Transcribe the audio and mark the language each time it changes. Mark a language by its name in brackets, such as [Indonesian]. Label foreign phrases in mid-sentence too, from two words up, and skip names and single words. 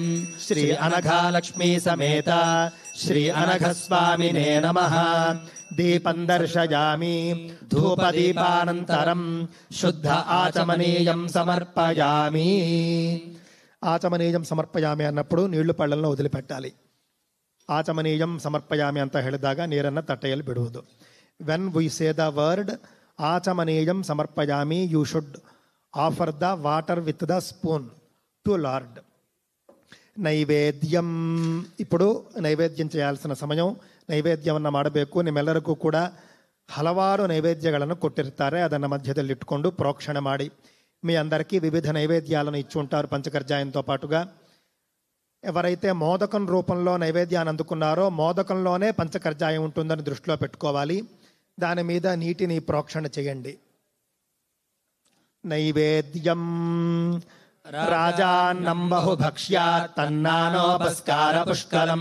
[Sanskrit] శ్రీ అనఘాలక్ష్మీ సమేత శ్రీ అనఘస్వామినే నమః. దీపం దర్శయామి. ధూపదీపానంతరం శుద్ధ ఆచమనీయం సమర్పయామి. ఆచమనీయం సమర్పయామి [Telugu] అన్నప్పుడు నీళ్లు పళ్ళల్లో వదిలిపెట్టాలి. [Sanskrit] ఆచమనీయం సమర్పయామి [Kannada] ಅಂತ ಹೇಳಿದಾಗ ನೀರನ್ನು ತಟ್ಟೆಯಲ್ಲಿ ಬಿಡುವುದು. [English] when we say the word [Sanskrit] ఆచమనీయం సమర్పయామి, [English] you should offer the water with the spoon to Lord. [Sanskrit] ನೈವೇದ್ಯಂ. [Telugu] ఇప్పుడు ನೈವೇದ್యం చేయాల్సిన ಸಮಯ. [Kannada] ನೈವೇದ್ಯವನ್ನು ಮಾಡಬೇಕು. ನಿಮ್ಮೆಲ್ಲರಿಗೂ ಕೂಡ ಹಲವಾರು ನೈವೇದ್ಯಗಳನ್ನು ಕೊಟ್ಟಿರ್ತಾರೆ. ಅದನ್ನು ಮಧ್ಯದಲ್ಲಿಟ್ಟುಕೊಂಡು ಪ್ರೋಕ್ಷಣೆ ಮಾಡಿ. [Telugu] మీ అందరికీ వివిధ నైవేద్యాలను ఇచ్చి ఉంటారు పంచకర్జాయంతో పాటుగా. ఎవరైతే మోదకం రూపంలో నైవేద్యాన్ని అందుకున్నారో మోదకంలోనే పంచకర్జాయం ఉంటుందని దృష్టిలో పెట్టుకోవాలి. దాని మీద నీటిని ప్రోక్షణ చేయండి. [Sanskrit] నైవేద్యం రాజాన్నం బహుభక్ష్యాత్ తన్నానోపస్కార పుష్కలం.